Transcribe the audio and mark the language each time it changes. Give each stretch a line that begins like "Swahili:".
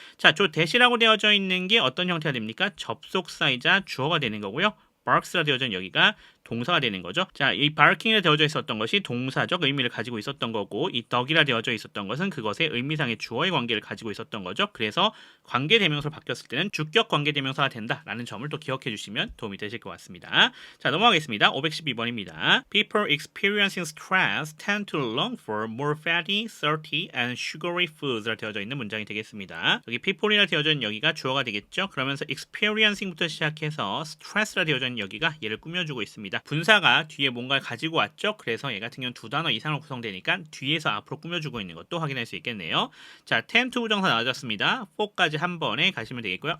Korean: 자, 저 대시라고 되어져 있는 게 어떤 형태가 됩니까? 접속사이자 주어가 되는 거고요. barks라 되어져 있는 여기가 동사가 되는 거죠. 자, 이 barking이라 되어져 있었던 것이 동사적 의미를 가지고 있었던 거고 이 dog이라 되어져 있었던 것은 그것의 의미상의 주어의 관계를 가지고 있었던 거죠. 그래서 관계대명사로 바뀌었을 때는 주격 관계대명사가 된다라는 점을 또 기억해 주시면 도움이 되실 것 같습니다. 자, 넘어가겠습니다. 512번입니다.
English: People experiencing stress tend to long for more fatty, salty, and sugary foods라 되어져 있는 문장이 되겠습니다.
Korean: 여기 people이라 되어져 있는 여기가 주어가 되겠죠. 그러면서 experiencing부터 시작해서 stress라 되어져 있는 여기가 얘를 꾸며주고 있습니다. 분사가 뒤에 뭔가를 가지고 왔죠. 그래서 얘 같은 경우는 두 단어 이상으로 구성되니까 뒤에서 앞으로 꾸며주고 있는 것도 확인할 수 있겠네요. 자, tend to 부정사 나와졌습니다. for까지 한 번에 가시면 되겠고요.